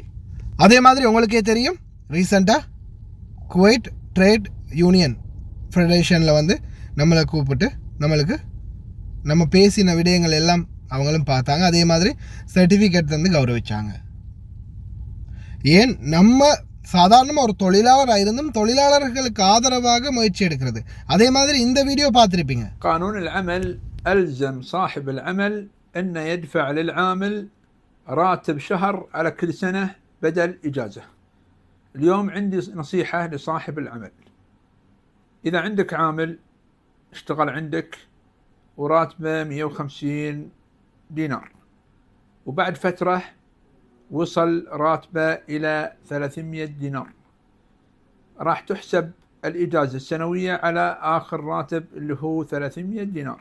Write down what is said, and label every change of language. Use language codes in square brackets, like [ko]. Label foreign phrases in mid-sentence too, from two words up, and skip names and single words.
[ta] அதே மாதிரி உங்களுக்கே தெரியும், ரீசெண்டாக குவைட் ட்ரேட் யூனியன் ஃபெடரேஷனில் நம்மளை கூப்பிட்டு நம்ம பேசின விடயங்கள் எல்லாம் அவங்களும் பார்த்தாங்க. அதே மாதிரி சர்டிஃபிகேட் தந்து கௌரவிச்சாங்க. ஏன் நம்ம சாதாரணமாக ஒரு தொழிலாளராக இருந்தும் தொழிலாளர்களுக்கு ஆதரவாக முயற்சி எடுக்கிறது. அதே மாதிரி இந்த வீடியோ பார்த்துருப்பீங்க. [ar] قانون العمل ألزم صاحب العمل أن يدفع للعامل راتب شهر على كل سنة بدل إجازة. اليوم عندي نصيحة لصاحب العمل، إذا عندك عامل اشتغل عندك وراتبه 150 دينار وبعد فترة وصل راتبه إلى 300 دينار، راح تحسب الإجازة السنوية على آخر راتب اللي هو 300 دينار.